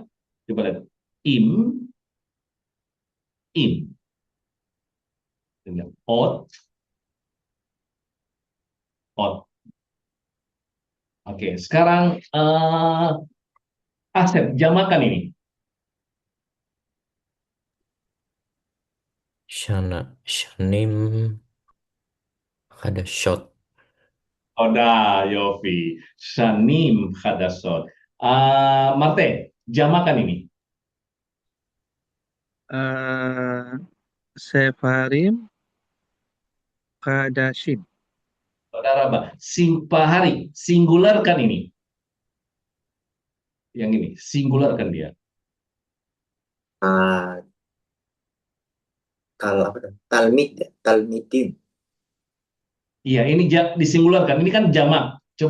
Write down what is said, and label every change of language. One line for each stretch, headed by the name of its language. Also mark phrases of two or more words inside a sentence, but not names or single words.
Indonesian: Coba lihat. Im, im.
Hebrew: Ot, ot.
Indonesian: Oke, sekarang Asep, jamakan ini.
Hebrew: Shana, shanim, ada shot, Oda, Yofi. Shanim hadasot.
Indonesian: Marte, Jamakan ini.
Hebrew: Sefarim Kadashim.
Indonesian: Saudara Mbak, Simpahari, singularkan ini. Yang ini, singularkan dia. Ah, kalau apa tuh?
Hebrew: Talmidin.
Indonesian: Iya, ini disingularkan. Ini kan jamak. Coba